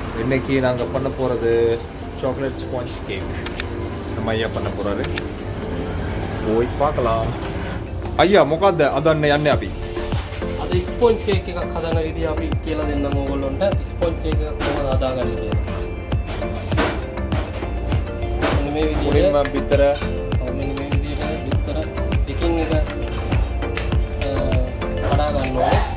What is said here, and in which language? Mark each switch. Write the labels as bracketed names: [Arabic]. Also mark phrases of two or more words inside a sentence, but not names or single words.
[Tamil] இன்னைக்கு நாங்கள் பண்ண போகிறது [English] chocolate sponge cake. [Tamil] நம்ம ஐயா பண்ண போகிறாரு. போய் பார்க்கலாம். [Sinhala] ஐயா මොකද්ද අදන්න යන්නේ අපි? අද [English] sponge cake [Sinhala] එකක් හදන විදිය අපි කියලා දෙන්නම් ඕගොල්ලන්ට. [English] sponge cake [Sinhala] එකක් කොහොමද හදාගන්නේ කියලා. මෙන්න මේ විදියට මුලින්ම බිත්තර මෙන්න මේ විදියට බිත්තර එකින් එක කඩා ගන්න ඕනේ.